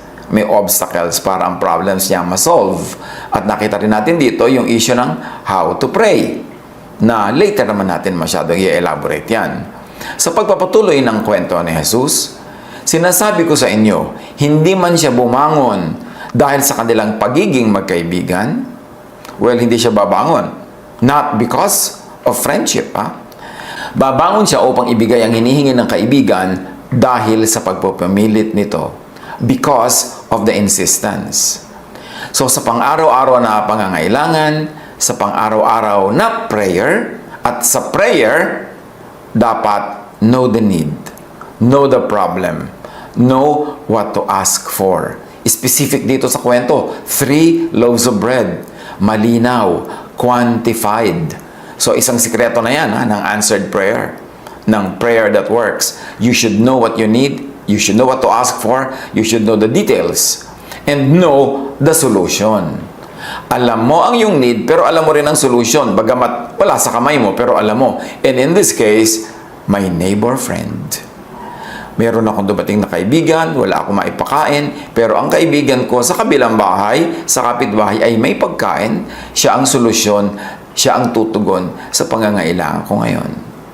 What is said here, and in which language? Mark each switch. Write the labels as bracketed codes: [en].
[tl] May obstacles para ang problems niya ma-solve. At nakita rin natin dito yung issue ng [en] how to pray. [tl] na later naman natin masyadong i-elaborate yan. Sa pagpapatuloy ng kwento ni Jesus, sinasabi ko sa inyo, hindi man siya bumangon dahil sa kanilang pagiging magkaibigan. Well, hindi siya babangon. [en] Not because of friendship, ha? [tl] Babangon siya upang ibigay ang hinihingi ng kaibigan dahil sa pagpapamilit nito. [en] Because of the insistence. [tl] So, sa pang-araw-araw na pangangailangan, sa pang-araw-araw na prayer, at sa prayer, dapat [en] know the need, know the problem, know what to ask for. Specific [tl] dito sa kwento, [en] 3 loaves of bread. [tl] Malinaw, quantified. So, isang sikreto na yan ng answered prayer, ng [en] prayer that works. You should know what you need, you should know what to ask for, you should know the details, and know the solution. [tl] Alam mo ang iyong need, pero alam mo rin ang solution. Bagamat wala sa kamay mo, pero alam mo. [en] And in this case, my neighbor friend. [tl] Meron akong dumating na kaibigan, wala akong maipakain, pero ang kaibigan ko sa kabilang bahay, sa kapitbahay ay may pagkain, siya ang solusyon, siya ang tutugon sa pangangailangan ko ngayon.